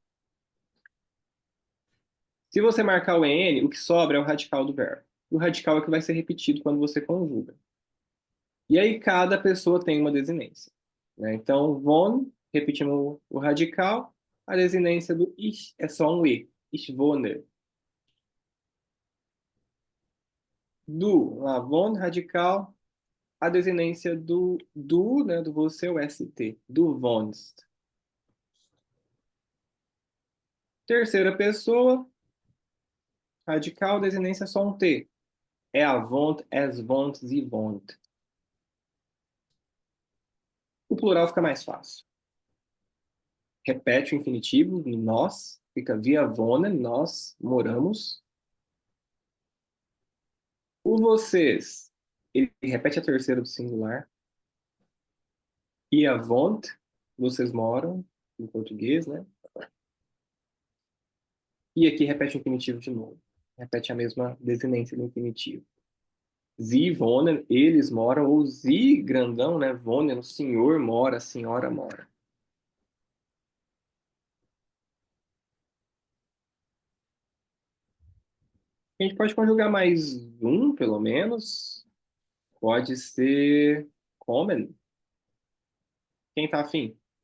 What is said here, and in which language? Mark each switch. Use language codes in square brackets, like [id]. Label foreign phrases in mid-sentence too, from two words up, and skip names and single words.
[pt] Se você marcar o en, o que sobra é o radical do verbo. O radical é o que vai ser repetido quando você conjuga. E aí cada pessoa tem uma desinência, né? Então, von, repetimos o radical, a desinência do ich é só um e. [de] Ich wohne. Du, [pt] lá, von, radical, a desinência do, né, do você, o st. [de] Du wohnst. [pt] Terceira pessoa, radical, desinência só um t. [de] Er wohnt, es wohnt, sie wohnt. [pt] O plural fica mais fácil. Repete o infinitivo, nós, fica [de] wir wohnen, [pt] nós moramos. O vocês, ele repete a terceira do singular. [de] Ihr wohnt, [pt] vocês moram, em português, né? E aqui repete o infinitivo de novo. Repete a mesma desinência do infinitivo. [de] Sie wohnen, [pt] eles moram, ou sie, grandão, né? Wohnen, o senhor mora, a senhora mora. A gente pode conjugar mais um, pelo menos. Pode ser kommen. Quem tá afim?